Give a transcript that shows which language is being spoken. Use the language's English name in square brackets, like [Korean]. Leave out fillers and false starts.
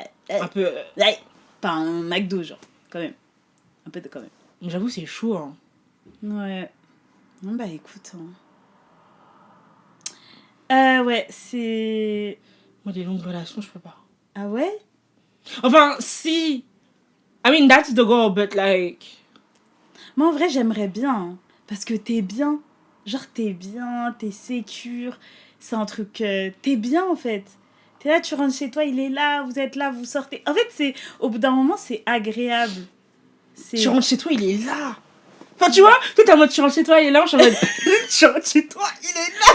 [French] Un peu... pas un McDo, genre, quand même. Un peu de quand même. J'avoue, c'est chaud, hein. Ouais. Non, bah écoute. Hein. Ouais, c'est... Moi, des longues relations, je peux pas. Ah ouais? Enfin, si... [English] I mean, that's the goal, but like... [French] Moi, en vrai, j'aimerais bien. Hein, parce que t'es bien. Genre, t'es bien, t'es sécure. C'est un truc... t'es bien, en fait. T'es là, tu rentres chez toi, il est là, vous êtes là, vous sortez. En fait, c'est au bout d'un moment, c'est agréable. Tu rentres chez toi, il est là. Enfin, tu vois, toi, t'es en mode, tu rentres chez toi, il est là. Je suis en mode, tu rentres chez toi, il est là.